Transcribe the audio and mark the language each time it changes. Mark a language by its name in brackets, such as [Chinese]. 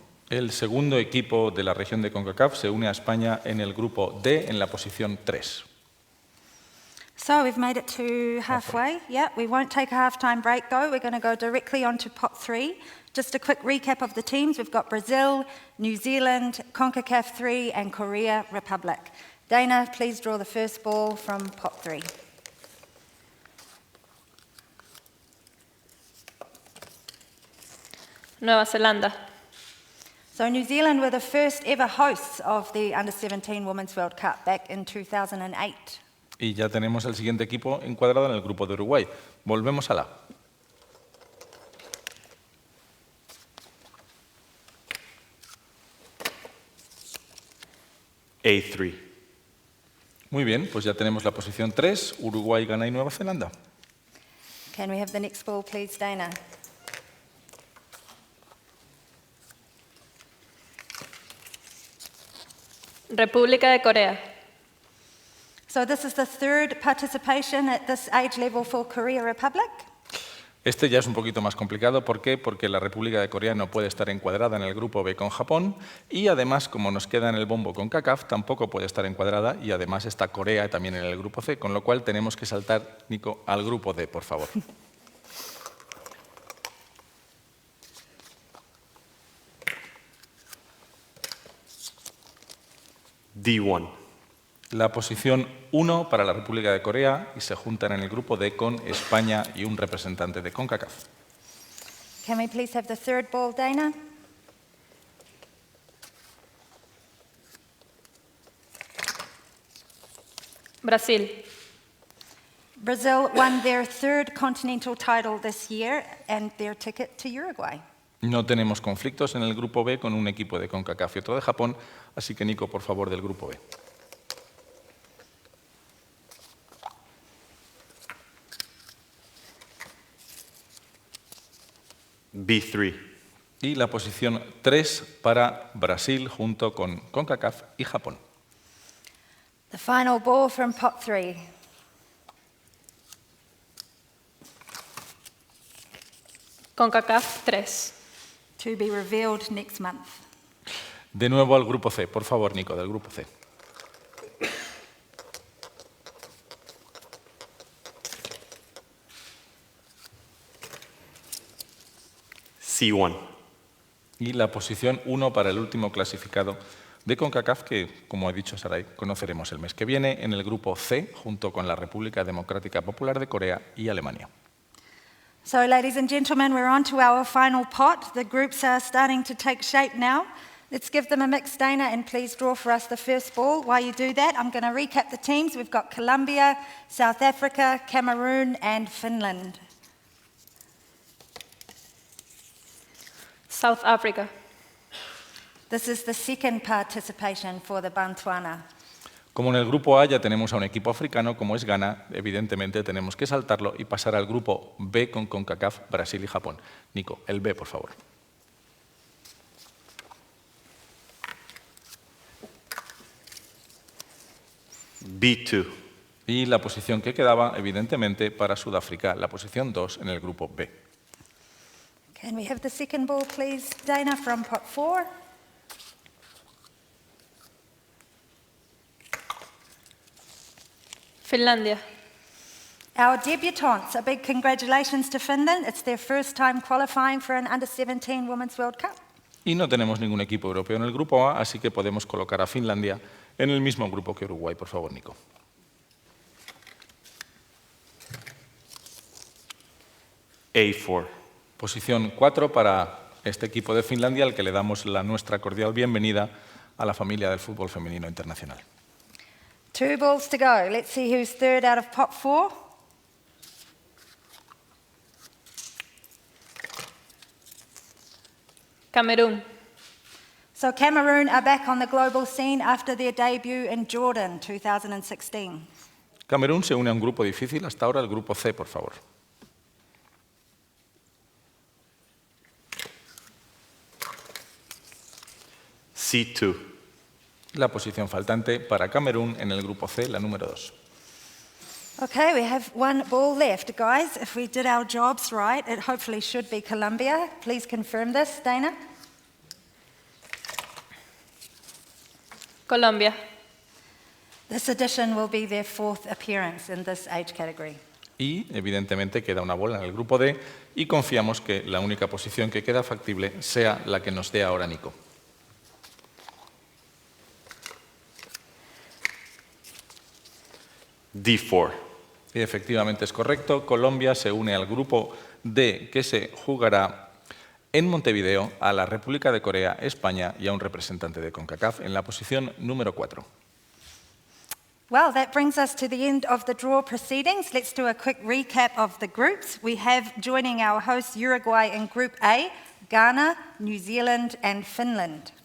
[Spanish] El segundo equipo de la región de CONCACAF se une a España en el grupo D en la posición 3. [English] So we've made it to halfway. Yeah, we won't take a half-time break though. We're going to go directly on to pot 3. Just a quick recap of the teams. We've got Brazil, New Zealand, CONCACAF 3 and Korea Republic. Dana, please draw the first ball from pot 3. [Spanish] Nueva Zelanda. [English] So New Zealand were the first ever hosts of the Under-17 Women's World Cup back in 2008. [Spanish] Y ya tenemos el siguiente equipo encuadrado en el grupo de Uruguay. Volvemos a la. A3. Muy bien, pues ya tenemos la posición 3, Uruguay, Ghana y Nueva Zelanda. [English] Can we have the next ball, please, Dana? [Spanish] República de Corea. [English] So this is the third participation at this age level for Korea Republic. [Spanish] Este ya es un poquito más complicado. ¿Por qué? Porque la República de Corea no puede estar encuadrada en el grupo B con Japón y además, como nos queda en el bombo con CONCACAF, tampoco puede estar encuadrada y además está Corea también en el grupo C, con lo cual tenemos que saltar, Nico, al grupo D, por favor. D1. La posición 1 para la República de Corea y se juntan en el grupo D con España y un representante de CONCACAF. [English] Can we please have the third ball, Dana? [Spanish] Brasil. [English] Brazil won their third continental title this year and their ticket to Uruguay. [Spanish] No tenemos conflictos en el grupo B con un equipo de CONCACAF y otro de Japón, así que Nico, por favor, del grupo B. B3. Y la posición 3 para Brasil junto con CONCACAF y Japón. [English] The final ball from pot 3. CONCACAF 3. To be revealed next month. [Spanish] De nuevo al grupo C. Por favor, Nico, del grupo C. C1. Y la posición 1 para el último clasificado de CONCACAF, que, como ha dicho Sarai, conoceremos el mes que viene en el grupo C, junto con la República Democrática Popular de Corea y Alemania. [English] So, ladies and gentlemen, we're on to our final pot. The groups are starting to take shape now. Let's give them a mix, Dana, and please draw for us the first ball. While you do that, I'm going to recap the teams. We've got Colombia, South Africa, Cameroon, and Finland. South Africa. This is the second participation for the Botswana. [Spanish] Como en el grupo A ya tenemos a un equipo africano, como es Ghana, evidentemente tenemos que saltarlo y pasar al grupo B con CONCACAF, Brasil y Japón. Nico, el B, por favor. B2. Y la posición que quedaba, evidentemente, para Sudáfrica, la posición 2 en el grupo B. [English] Can we have the second ball, please, Dana, from pot 4? [Spanish] Finlandia. [English] Our debutantes, a big congratulations to Finland. It's their first time qualifying for an Under-17 Women's World Cup. [Spanish] Y no tenemos ningún equipo europeo en el grupo A, así que podemos colocar a Finlandia en el mismo grupo que Uruguay. Por favor, Nico. A4. Posición 4 para este equipo de Finlandia, al que le damos la nuestra cordial bienvenida a la familia del fútbol femenino internacional. [English] 2 balls to go. Let's see who's third out of pot 4. Cameroon. So Cameroon are back on the global scene after their debut in Jordan 2016. [Spanish] Camerún se une a un grupo difícil, hasta ahora el grupo C, por favor. C2. La posición faltante para Camerún en el grupo C, la número 2. [English] Okay, we have 1 ball left. Guys, if we did our jobs right, it hopefully should be Colombia. Please confirm this, Dana. [Spanish] Colombia. [English] This edition will be their 4th appearance in this age category. [Spanish] Y, evidentemente, queda una bola en el grupo D y confiamos que la única posición que queda factible sea la que nos dé ahora Nico. D4. Y efectivamente es correcto. Colombia se une al grupo D, que se jugará en Montevideo, a la República de Corea, España y a un representante de CONCACAF en la posición número 4. [English] Well, that brings us to the end of the draw proceedings. Let's do a quick recap of the groups. We have joining our host Uruguay in Group A, Ghana, New Zealand and Finland.